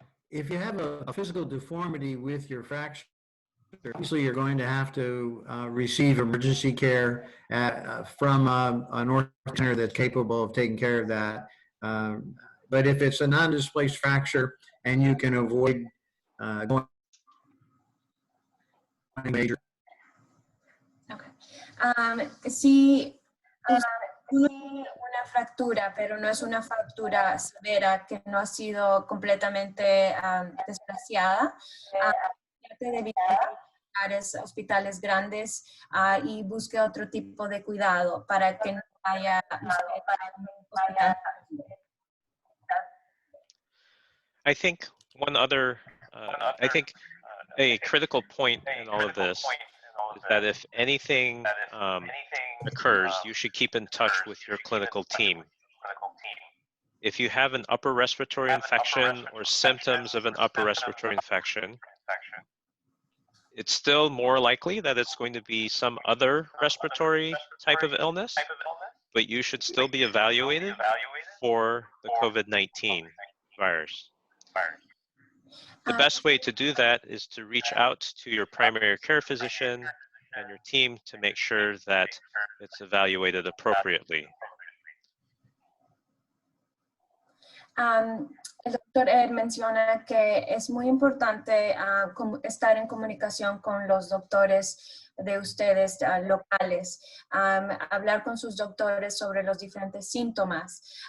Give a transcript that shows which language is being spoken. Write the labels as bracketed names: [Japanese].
[English] If you have a physical deformity with your fracture, obviously you're going to have to receive emergency care from an ortho center that's capable of taking care of that. But if it's a non-displaced fracture and you can avoid going major. Okay. [Spanish] Si una fractura, pero no es una fractura severa que no ha sido completamente desplaciada, trate de evitar hospitales grandes y busque otro tipo de cuidado para que no haya hospital. [English] I think one other, I think a critical point in all of this is that if anything occurs, you should keep in touch with your clinical team. If you have an upper respiratory infection or symptoms of an upper respiratory infection, it's still more likely that it's going to be some other respiratory type of illness, but you should still be evaluated for the COVID-19 virus. The best way to do that is to reach out to your primary care physician and your team to make sure that it's evaluated appropriately. [Spanish] El doctor Ed menciona que es muy importante estar en comunicación con los doctores de ustedes locales, hablar con sus doctores sobre los diferentes síntomas.